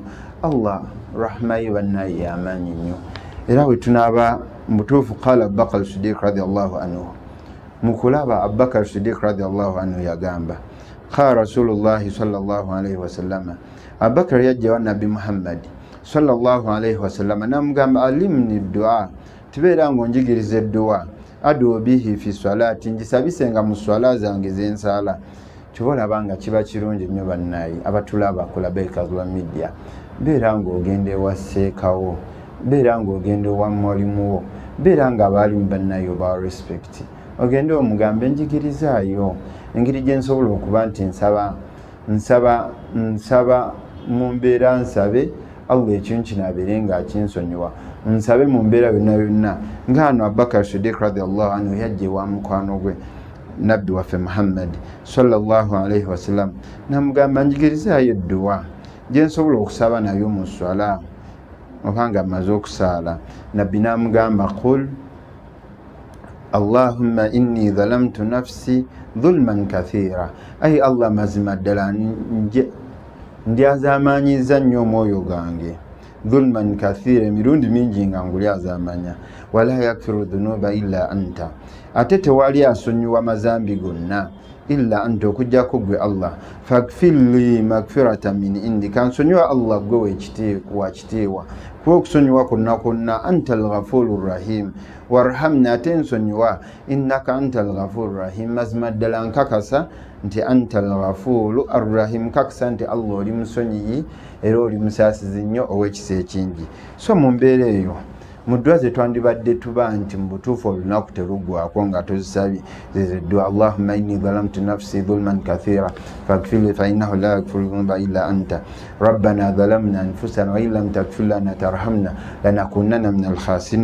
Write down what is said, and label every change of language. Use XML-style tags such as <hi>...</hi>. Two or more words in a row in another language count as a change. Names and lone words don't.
<lg>Allah rahma ye bannaye y'amaanyi nnyo. Era bwe tunaaba mutuufu qala Abubakar Siddiq</lg> <ar>رضي الله عنه,</ar> <lg>mukulaba Abubakar Siddiq</lg> <ar>رضي الله عنه</ar> <lg>yagamba</lg> <ar>قال رسول الله صلى الله عليه وسلم,</ar> <lg>Abubakar yajja wa nabbi Muhammad</lg> <ar>صلى الله عليه وسلم</ar> <lg>namugamba</lg> <ar>علمني دعاء,</ar> <lg>tubeera ng'onjigiriza edduwa,</lg> <ar>أدعو به في صلاتي,</ar> <lg>njisabisenga mu swala zange zensala. Kibolaba nga kiba kirungi nnyo bannayi abatulaba ku Labbaika lwa media, beera ng'ogenda ewa seekawo, beera ng'ogenda ewa mwalimuwo, beera nga abaalimu bannayi oba respect, ogende omugambe njigirizaayo engeri gye nsobola okuba nti nsaba mu mbeera nsabe Allah ekintu kino abeere nga akinsonyiwa, nsabe mu mbeera yonna yonna. Ng'ano Abubakar Siddiq</lg> <ar>رضي الله عنه</ar> <lg>yajja ewa mukwano gwe nabbi waffe Muhammad</lg> <ar>صلى الله عليه وسلم</ar> <lg>namugamba njigirizaayo edduwa gye nsobola okusaba nayo mu swala oba nga mmaze okusaala. Nabbi namugamba</lg> <ar>قل اللهم إني ظلمت نفسي ظلما كثيرا,</ar> <lg>ai Allah mazima ddala ndyazaamaanyiza nnyo omwoyo gange,</lg> <ar>ظلما كثيرا,</ar> <lg>emirundi mingi nga ngulyazaamanya,</lg> <ar>ولا يغفر الذنوب إلا أنت,</ar> <lg>ate tewali asonyiwa mazambi gonna</lg> <ar>إلا أنت,</ar> <lg>okujjako gwe Allah.</lg> <ar>فاغفر لي مغفرة من عندي,</ar> <lg>kansonyiwa Allah gwe wakitiibwa, kuba okusonyiwa kwonna kwonna</lg> <ar>أنت الغفور الرحيم وارحمنا,</ar> <lg>ate nsonyiwa</lg> <ar>إنك أنت الغفور الرحيم,</ar> <lg>mazima ddala nkakasa nti</lg> <ar>أنت الغفور الرحيم,</ar> <lg>nkakasa nti Allah oli musonyiyi era oli musaasizi nnyo ow'ekisa ekingi. So mu mbeera eyo mu ddwa ze twandibadde tuba nti mu butuufu olunaku teruggwako nga tozisabye zezeddwa</lg> <ar>اللهم إني ظلمت نفسي ظلما كثيرا فاغفر لي فإنه لا يغفر الذنوب إلا أنت ربنا ظلمنا أنفسنا وإن لم تغفر لنا وترحمنا لنكونن من الخاسرين.</ar>